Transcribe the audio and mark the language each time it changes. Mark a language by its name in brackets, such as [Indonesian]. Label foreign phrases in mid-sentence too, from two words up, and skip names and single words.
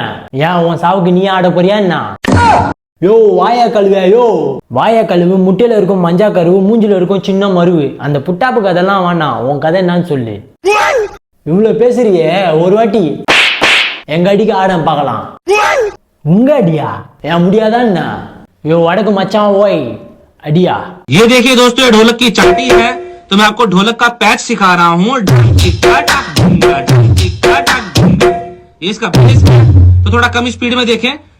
[Tamil] ஏன் உன் சாவுக்கு நீ ஆட போறியா என்ன? யோ வாயா கழுவே, யோ வாயா கழுவு. முட்டையில இருக்கும் மஞ்சா கருவு, மூஞ்சில இருக்கும் சின்ன மருவு. அந்த புட்டாப்பு கதைலாம் வேணாம், உன் கதை என்னன்னு சொல்லு. இவ்வளவு பேசுறியே, ஒரு வாட்டி எங்க அடிக்கு ஆட பார்க்கலாம். உங்க அடியா? ஏன் முடியாதா என்ன? யோ வடக்கு மச்சான் ஓய் अडिया। [Hindi] ये देखिए दोस्तों, ये ढोलक की चट्टी है। तो मैं आपको ढोलक का पैच सिखा रहा हूँ। ये इसका बेस है, तो थोड़ा कम स्पीड में देखें।